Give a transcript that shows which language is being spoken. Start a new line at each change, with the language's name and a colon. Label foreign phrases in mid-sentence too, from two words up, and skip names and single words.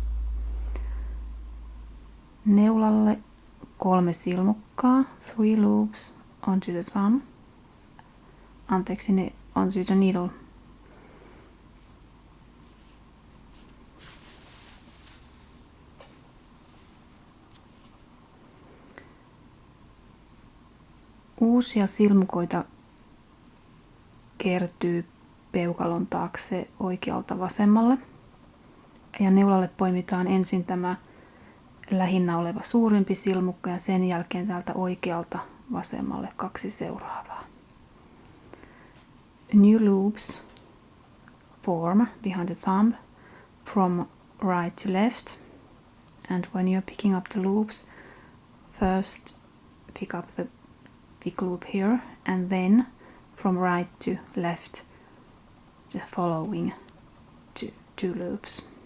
Finnish: Neulalle 3 silmukkaa,
English: 3 loops onto the thumb.
Finnish: Anteeksi, ne
English: onto the needle.
Finnish: Uusia silmukoita kertyy peukalon taakse oikealta vasemmalle. Ja neulalle poimitaan ensin tämä lähinnä oleva suurempi silmukka ja sen jälkeen täältä oikealta vasemmalle 2 seuraavaa.
English: New loops form behind the thumb from right to left. And when you're picking up the loops, first pick up the big loop here and then from right to left the following 2 loops.